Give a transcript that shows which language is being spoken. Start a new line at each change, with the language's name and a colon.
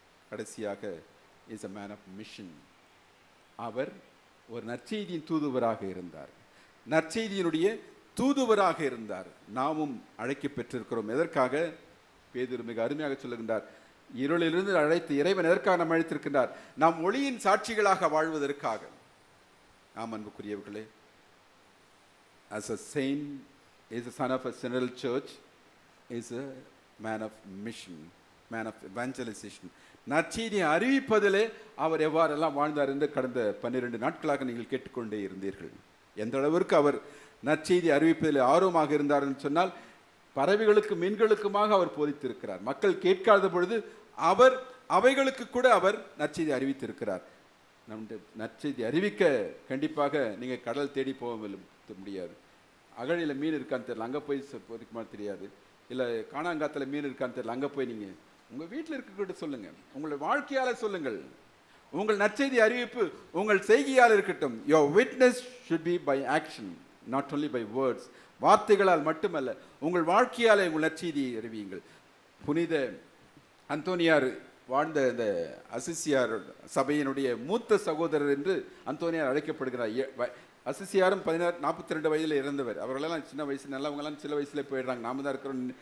Tamil: கடைசியாக
English: Is a man of mission.
Tamil: அவர் ஒரு நற்செய்தியின் தூதுவராக இருந்தார், நற்செய்தியினுடைய தூதுவராக இருந்தார். நாமும் அழைக்க பெற்றிருக்கிறோம். எதற்காக? பேதுரு மிக அருமையாக சொல்லுகின்றார், இருளிலிருந்து அழைத்து இறைவன் எதற்காக நாம் அழைத்திருக்கின்றார்? நாம் ஒளியின் சாட்சிகளாக வாழ்வதற்காக. ஆம் அன்புக்குரியவர்களே,
English: as a saint, is a son of a synodal church, is a man of mission, man of evangelization.
Tamil: நற்செய்தியை அறிவிப்பதிலே அவர் எவ்வாறெல்லாம் வாழ்ந்தார் என்று கடந்த 12 நாட்களாக நீங்கள் கேட்டுக்கொண்டே இருந்தீர்கள். எந்த அளவிற்கு அவர் நற்செய்தி அறிவிப்பதில் ஆர்வமாக இருந்தார் என்று சொன்னால் பறவைகளுக்கு மீன்களுக்குமாக அவர் போதித்திருக்கிறார். மக்கள் கேட்காத பொழுது அவர் அவைகளுக்கு கூட அவர் நற்செய்தி அறிவித்திருக்கிறார். நம்முடைய நற்செய்தி அறிவிக்க கண்டிப்பாக நீங்கள் கடல் தேடி போக முடியாது. அகழியில் மீன் இருக்கான்னு தெரியல, அங்கே போய் பொறிக்குமா தெரியாது. இல்லை காணாங்காத்தில் மீன் இருக்கான்னு தெரியல, அங்கே போய் நீங்கள் உங்கள் வீட்டில் இருக்கிட்ட சொல்லுங்கள், உங்கள் வாழ்க்கையால் சொல்லுங்கள். உங்கள் நற்செய்தி அறிவிப்பு உங்கள் செய்கையால் இருக்கட்டும்.
English: Your witness should be by action, not only by words.
Tamil: வார்த்தைகளால் மட்டுமல்ல, உங்கள் வாழ்க்கையால் உங்கள் நற்செய்தியை அறிவியுங்கள். புனித அந்தோனியார் வாழ்ந்த இந்த அசிசியார் சபையினுடைய மூத்த சகோதரர் என்று அந்தோனியார் அழைக்கப்படுகிறார். அசிசியாரும் 42 வயதில் இறந்தவர். அவர்களெல்லாம் சின்ன வயசு, நல்லவங்கெல்லாம் சில வயசுல போயிடுறாங்க. நாம தான் இருக்கிறோம்.